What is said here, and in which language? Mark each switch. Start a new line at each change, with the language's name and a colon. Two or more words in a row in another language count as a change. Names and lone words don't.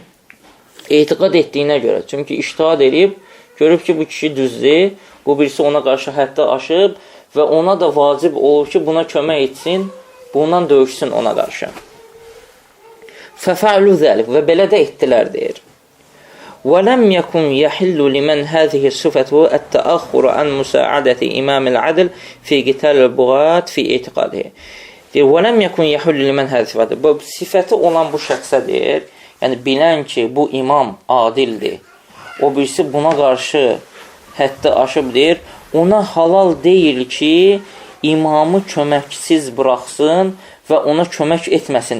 Azerbaijani: Etiqad etdiyinə görə. Çünki ictihad edib, görüb ki, bu kişi düzdür, bu birisi ona qarşı həddi aşıb və ona da vacib olur ki, buna kömək etsin, bundan döyüşsün ona qarşı.
Arabic: ففعلوا ذلك
Azerbaijani: və belə də etdilər, deyir.
Arabic: وَلَمْ يَكُنْ يَحِلُّ لِمَنْ هَذِهِ الصِّفَةُ التَّأَخُّرُ عَنْ مُسَاعَدَةِ إِمَامِ الْعَدْلِ فِي قِتَالِ الْبُغَاةِ فِي اِعْتِقَادِهِ. وَلَمْ يَكُنْ يَحِلُّ لِمَنْ هَذِهِ الصِّفَةُ.
Azerbaijani: Bu sifəti olan bu şəxsə deyir, yəni bilən ki, bu imam adildir, o birisi buna qarşı həddi aşıb deyir, ona halal deyil ki, imamı köməksiz buraxsın və ona kömək etməsin.